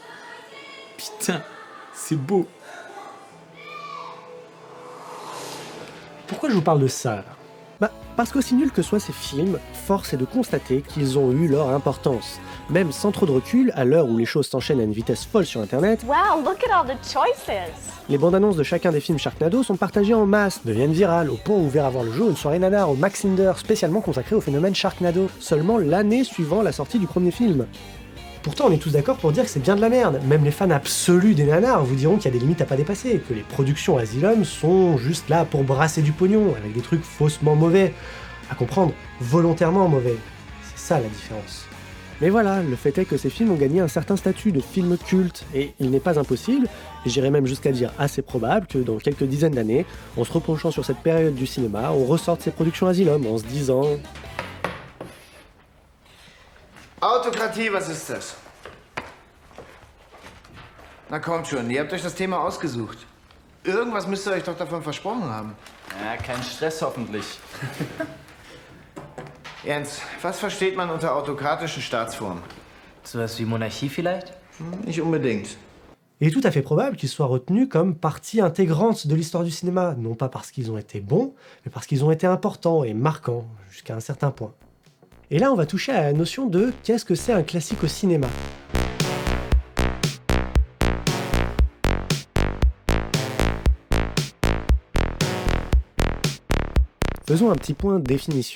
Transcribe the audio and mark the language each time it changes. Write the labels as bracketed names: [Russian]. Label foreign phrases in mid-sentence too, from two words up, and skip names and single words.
[French] Putain, c'est beau. Pourquoi je vous parle de ça là? Parce qu'aussi nuls que soient ces films, force est de constater qu'ils ont eu leur importance. Même sans trop de recul, à l'heure où les choses s'enchaînent à une vitesse folle sur internet, [English] Wow, look at all the choices! [French] les bandes annonces de chacun des films Sharknado sont partagées en masse, deviennent virales, au point où verra voir le jour une soirée nanar au Max Linder spécialement consacrée au phénomène Sharknado, seulement l'année suivant la sortie du premier film. Pourtant, on est tous d'accord pour dire que c'est bien de la merde. Même les fans absolus des nanars vous diront qu'il y a des limites à pas dépasser, que les productions Asylum sont juste là pour brasser du pognon, avec des trucs faussement mauvais. À comprendre, volontairement mauvais. C'est ça la différence. Mais voilà, le fait est que ces films ont gagné un certain statut de film culte, et il n'est pas impossible, et j'irais même jusqu'à dire assez probable, que dans quelques dizaines d'années, en se repenchant sur cette période du cinéma, on ressorte ces productions Asylum en se disant... [German] Autokratie, was ist das? Na kommt schon, ihr habt euch das Thema ausgesucht. Irgendwas müsst ihr euch doch davon versprochen haben. Ja, kein Stress hoffentlich. Jens, was versteht man unter autokratischen Staatsformen? Sowas wie Monarchie vielleicht? Nicht unbedingt. [French] Il est tout à fait probable qu'ils soient retenus comme partie intégrante de l'histoire du cinéma, non pas parce qu'ils ont été bons, mais parce qu'ils ont été importants et marquants, jusqu'à un certain point. Et là, on va toucher à la notion de qu'est-ce que c'est un classique au cinéma. Faisons un petit point de définition.